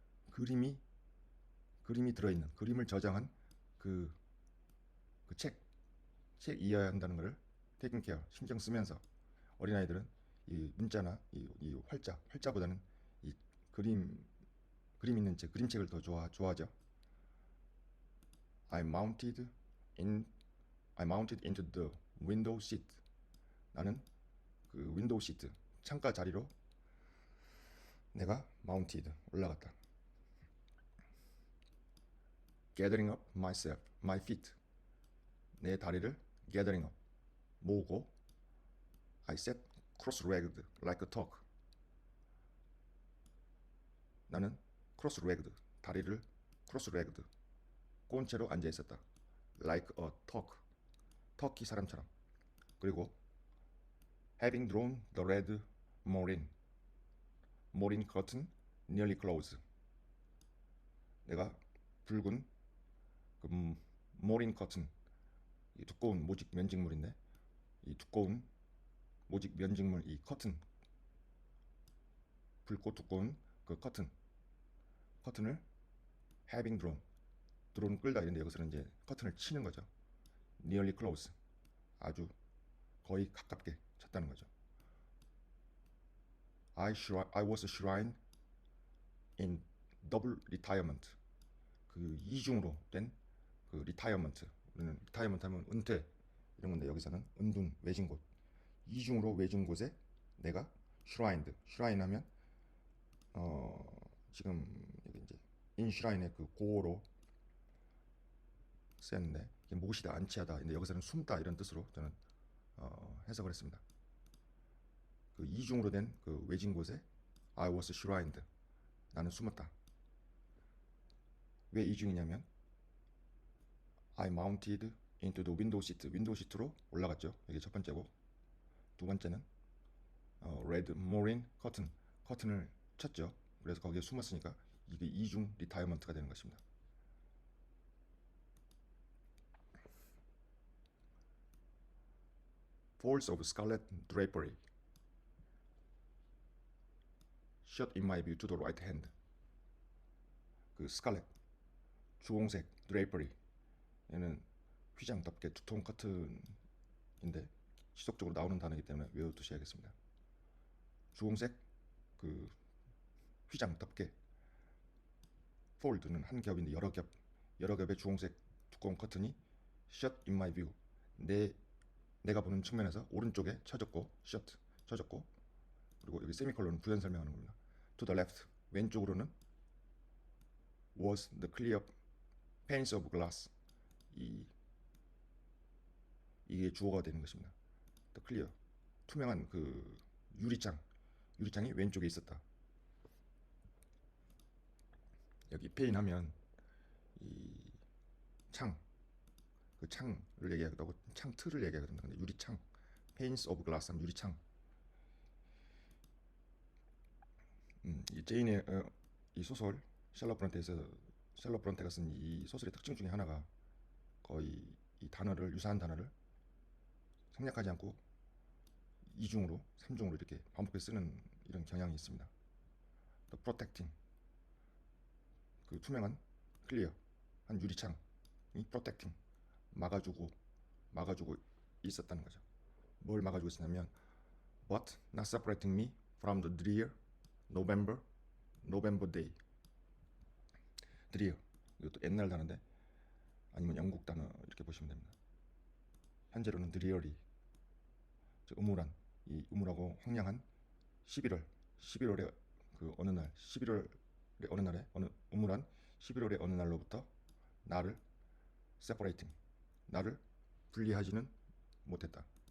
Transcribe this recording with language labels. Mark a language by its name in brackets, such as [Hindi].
[Korean] 그림이 들어있는, 그림을 저장한 그 책 이해해야 한다는 것을 [English] taking care, [Korean] 신경 쓰면서 어린아이들은 이 문자나 이 활자보다는 이 그림 있는 책, 그림책을 더 좋아하죠. [English] I mounted into the window seat. [Korean] 나는 그 윈도우 시트, 창가 자리로 내가 mounted 올라갔다. [English] gathering up myself, my feet. [Korean] 내 다리를 [English] gathering up [Korean] 모으고 [English] I sat cross-legged like a dog. [Korean] 나는 cross-legged 다리를 cross-legged 꼬은 채로 앉아 있었다. [English] like a dog [Korean] 터키 사람처럼. 그리고 [English] having drawn the red moreen curtain nearly closed. [Korean] 내가 붉은 그 moreen curtain 이 두꺼운 모직 면직물인데 이 두꺼운 모직 면직물 이 커튼 붉고 두꺼운 그 커튼을 [English] having drawn [Korean] 끌다 이런데 여기서는 이제 커튼을 치는 거죠. [English] nearly close [Korean] 아주 거의 가깝게 쳤다는 거죠. [English] I was shrined in double retirement. [Korean] 그 이중으로 된 그 retirement. 우리는 retirement 하면 은퇴 이런 건데 여기서는 은둔 외진 곳. 이중으로 외진 곳에 내가 shrined 하면 지금 여기 이제 inshrine의 그 고어로 쓰였는데 모시다 안치하다. 근데 여기서는 숨다 이런 뜻으로 저는 해석을 했습니다. 그 이중으로 된 그 외진 곳에 [English] I was shrined. [Korean] 나는 숨었다. 왜 이중이냐면 [English] I mounted into the window seat. [Korean] 윈도우 시트로 올라갔죠. 이게 첫 번째고 두 번째는 red moreen 커튼을 쳤죠. 그래서 거기에 숨었으니까 이게 이중 리타이어먼트가 되는 것입니다. [English] Folds of scarlet drapery shot in my view to the right hand. [Korean] 그 스칼렛 주홍색 drapery 얘는 휘장 덮개 두통 커튼인데 지속적으로 나오는 단어이기 때문에 외워두셔야겠습니다. 주홍색 그 휘장 덮개 폴드는 한 겹인데 여러 겹의 주홍색 두꺼운 커튼이 [English] shut in my view [Korean] 내가 보는 측면에서 오른쪽에 쳐졌고 shut 쳐졌고 그리고 여기 세미콜론은 부연 설명하는 겁니다. [English] to the left [Korean] 왼쪽으로는 [English] was the clear panes of glass [Korean] 이게 주어가 되는 것입니다. the clear 투명한 그 유리창이 왼쪽에 있었다. 여기 pane 하면 이 그 창을 얘기하기도 하고 창 틀을 얘기하거든요. 근데 유리창 [English] panes of glass [Korean] 하면 유리창. 이 제인의 이 소설 샬럿 브론테가 쓴 이 소설의 특징 중에 하나가 거의 이 유사한 단어를 생략하지 않고 이중으로, 삼중으로 이렇게 반복해 쓰는 이런 경향이 있습니다. [English] The protecting [Korean] 그 투명한 클리어 한 유리창이 protecting 막아주고 있었다는 거죠. 뭘 막아주고 있었냐면 [English] but not separating me from the drear November day. [Korean] drear 이것도 옛날 단어인데 아니면 영국 단어 이렇게 보시면 됩니다. 현재로는 dreary 즉 음울한 이 음울하고 황량한 11월의 그 어느 날 11월의 어느 날에 음울한 11월의 어느 날로부터 나를 separating 나를 분리하지는 못했다.